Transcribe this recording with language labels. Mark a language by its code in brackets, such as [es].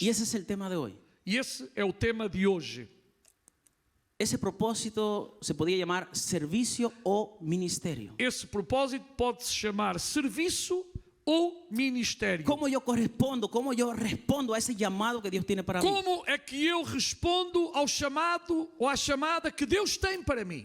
[es] Y ese es el tema de hoy. [pt] E esse é o tema de hoje. [es] Ese propósito se podría llamar servicio o ministerio. [pt] Esse propósito pode-se chamar serviço ou ministério. [es] ¿Cómo yo correspondo? ¿Cómo yo respondo a ese llamado que Dios tiene para mí? [pt] Como é que eu respondo ao chamado ou à chamada que Deus tem para mim?